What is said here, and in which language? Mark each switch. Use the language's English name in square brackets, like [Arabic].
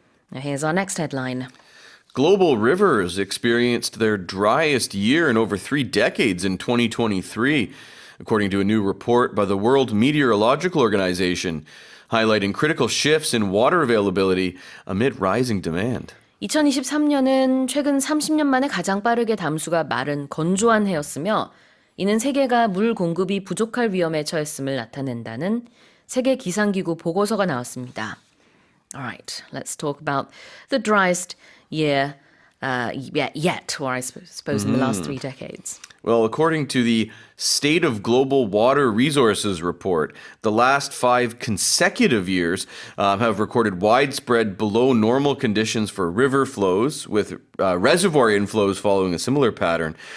[English] Now, here's our next headline. Global rivers experienced their driest year in over 3 decades in 2023, according to a new report by the World Meteorological Organization, highlighting critical shifts in water availability amid rising demand. [Korean] 2023년은 최근 30년 만에 가장 빠르게 담수가 마른 건조한 해였으며 이는 세계가 물 공급이 부족할 위험에 처했음을 나타낸다는 세계 기상기구 보고서가 나왔습니다. [English] Alright, let's talk about the driest year yet, or I suppose in the last 3 decades. Well, according to the State of Global Water Resources report, the last 5 consecutive years have recorded widespread below normal conditions for river flows, with reservoir inflows following a similar pattern.